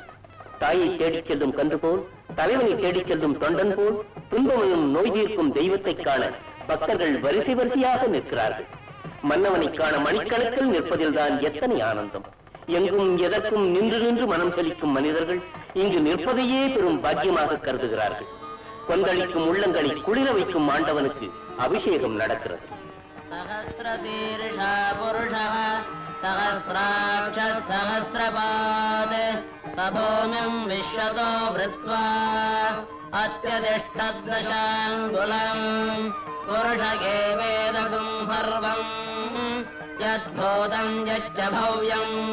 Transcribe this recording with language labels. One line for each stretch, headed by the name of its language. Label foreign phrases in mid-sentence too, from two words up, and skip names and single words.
Tamil: தாயை தேடிச் செல்லும் கன்று போல், தலைவனை தேடிச் செல்லும் தொண்டன் போல், துன்பமையும் நோய் தீர்க்கும் தெய்வத்தை காண பக்தர்கள் வரிசை வரிசையாக நிற்கிறார்கள். மன்னவனை காண மணிக்கணக்கில் நிற்பதில்தான் எத்தனை ஆனந்தம்! எங்கும் எதற்கும் நின்று நின்று மனம் செலிக்கும் மனிதர்கள் இங்கு நிற்பதையே பெரும் பாக்கியமாக கருதுகிறார்கள். கொந்தளிக்கும் உள்ளங்களை குளிர வைக்கும் ஆண்டவனுக்கு அபிஷேகம் நடக்கிறது.
Sanskrit: सहस्राक्ष सहस्रपाद सभूमिं विश्वतो वृत्वा अत्यतिष्ठद्दशाङ्गुलम् पुरुषगेवेदगुं सर्वम् यद्भूतं यच्च भव्यम्